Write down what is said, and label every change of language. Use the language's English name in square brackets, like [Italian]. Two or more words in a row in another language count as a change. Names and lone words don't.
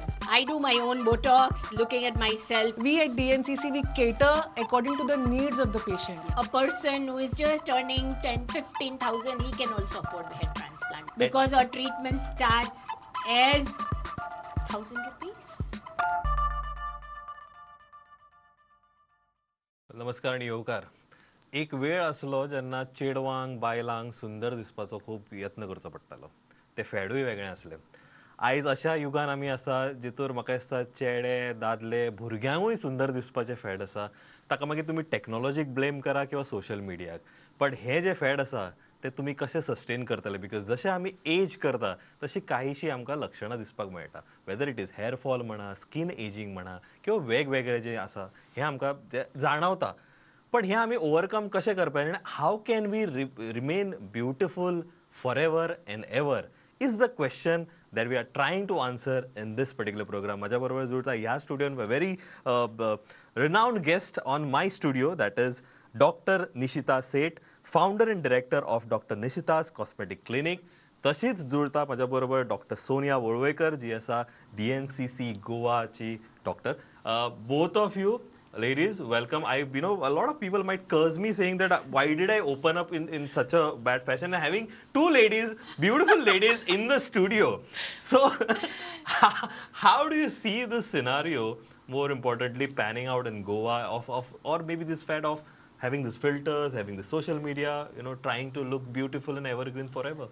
[English] I do my own Botox, looking at myself. We at DNCC, we cater according to the needs of the patient. A person who is just earning 10, 15,000, he can also afford hair transplant. Because our treatment starts as 1,000 rupees. [Konkani] नमस्कार आणि येवकार. एक वेळ आसलो जेन्ना चेडवांक बायलांक सुंदर दिसपाचो खूब यत्न करचो पडटालो. ते फेडूय वेगळें आसलें. आयज अशा युगान आमी आसा जितूर म्हाका दिसता चेडे दादले भुरग्यांकूय सुंदर दिसपाचें फेड आसा. ताका मागीर तुमी टॅक्नॉलॉजीक ब्लेम करा किंवा [English] social mediak. [Konkani] बट हें जें फेड आसा ते तुमी कशें सस्टेन करतले बिकॉज जशें आमी एज करता तशी काहीशी आमकां लक्षणां दिसपाक मेळटा. [English] whether it is hair fall [Konkani] म्हणा, [English] skin ageing [Konkani] म्हणा किंवा वेगवेगळे जे आसा हें आमकां जाणवता. पण हें आमी ओवरकम कशें करपाचें आनी [English] how can we remain beautiful for ever and ever is the question that we are trying to answer in this particular program. [Konkani] माझ्या बरोबर जुळता ह्या स्टुडियोन [English] very renowned guest on my studio, that is Dr. Nishita Seth, founder and director of Dr. Nishita's Cosmetic Clinic. [Konkani] तशीच जुळता माझ्या बरोबर डॉक्टर सोनिया वळवयकर जी आसा DNCC गोवाची डॉक्टर. [English] both of you ladies, welcome. A lot of people might curse me saying that why did I open up in such a bad fashion, and having two ladies, beautiful ladies in the studio. So how do you see this scenario, more importantly, panning out in Goa or maybe this fad of having these filters, having the social media, trying to look beautiful and evergreen forever?